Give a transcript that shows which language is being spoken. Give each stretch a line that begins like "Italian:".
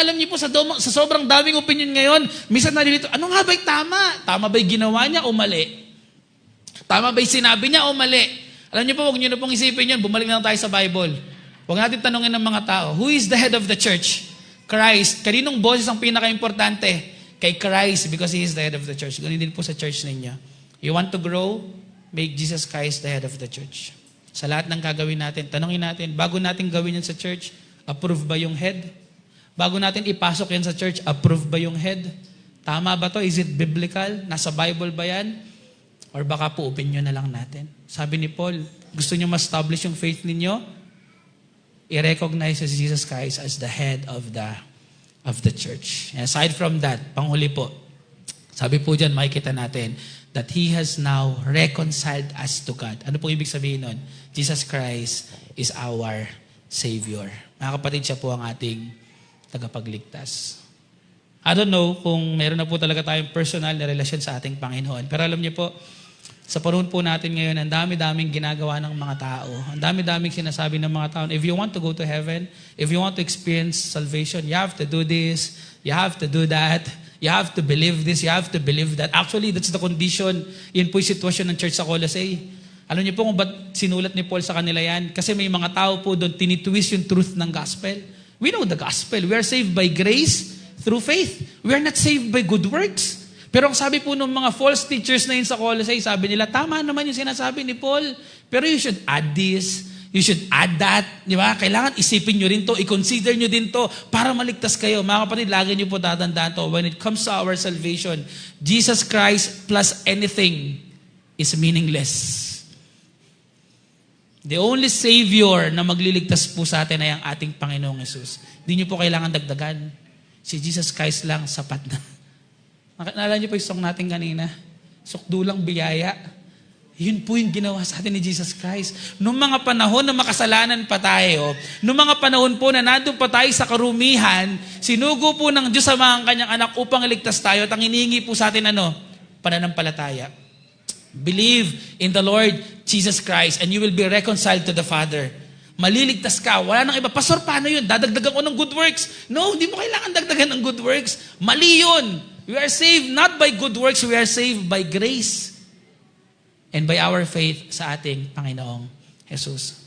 Filipino: Alam niyo po, sa sobrang daming opinion ngayon, minsan nalilito, ano nga ba'y tama? Tama ba'y ginawa niya o mali? Tama ba'y sinabi niya o mali? Alam niyo po, huwag niyo na pong isipin yun. Bumalik na lang tayo sa Bible. Huwag natin tanongin ng mga tao,
English: who is the head of the church?
Filipino: Christ. Kaninong boses ang pinaka-importante?
English: Kay Christ, because He is the head of the church.
Filipino: Ganun din po sa church ninyo.
English: You want to grow? Make Jesus Christ the head of the church.
Filipino: Sa lahat ng gagawin natin, tanongin natin, bago natin gawin yan sa church, approve ba yung head? Bago natin ipasok yan sa church, approve ba yung head? Tama ba to?
English: Is it biblical?
Filipino: Nasa Bible ba yan? Or baka po opinion na lang natin. Sabi ni Paul, gusto niyo ma-establish yung faith ninyo?
English: I-recognize si Jesus Christ as the head of the church. And aside from that,
Filipino: panghuli po, sabi po dyan, makikita natin
English: that He has now reconciled us to God.
Filipino: Ano po ibig sabihin nun?
English: Jesus Christ is our Savior.
Filipino: Mga kapatid, siya po ang ating tagapagligtas.
English: I don't know
Filipino: kung meron na po talaga tayong personal na relasyon sa ating Panginoon. Pero alam niyo po, sa panahon po natin ngayon, ang dami-daming ginagawa ng mga tao. Ang dami-daming sinasabi ng mga tao.
English: If you want to go to heaven, if you want to experience salvation, you have to do this, you have to do that, you have to believe this, you have to believe that. Actually, that's the condition.
Filipino: Yan po yung sitwasyon ng church sa Colossae. Alam niyo po kung ba't sinulat ni Paul sa kanila yan? Kasi may mga tao po doon, tinitwist yung truth ng gospel.
English: We know the gospel. We are saved by grace through faith. We are not saved by good works.
Filipino: Pero ang sabi po ng mga false teachers na yun sa Colossae, sabi nila, tama naman yung sinasabi ni Paul.
English: Pero you should add this, you should add that.
Filipino: Di ba? Kailangan isipin nyo rin to, i-consider nyo din to para maligtas kayo. Mga kapatid, lagi nyo po tatandaan to.
English: When it comes to our salvation, Jesus Christ plus anything is meaningless. The only Savior
Filipino: na magliligtas po sa atin ay ang ating Panginoong Yesus. Hindi nyo po kailangan dagdagan. Si Jesus Christ lang, sapat na. Naalala nyo po yung song natin kanina? Sukdulang biyaya. Yun po yung ginawa sa atin ni Jesus Christ. Noong mga panahon na makasalanan pa tayo, noong mga panahon po na nandun pa tayo sa karumihan, sinugo po ng Diyos sa mga kanyang anak upang iligtas tayo at ang hinihingi po sa atin pananampalataya.
English: Believe in the Lord Jesus Christ and you will be reconciled to the Father.
Filipino: Maliligtas ka. Wala nang iba. Pastor, paano yun? Dadagdagan ko ng good works. No, hindi mo kailangan dagdagan ng good works. Mali yun.
English: We are saved not by good works. We are saved by grace and by our faith
Filipino: sa ating Panginoong Jesus.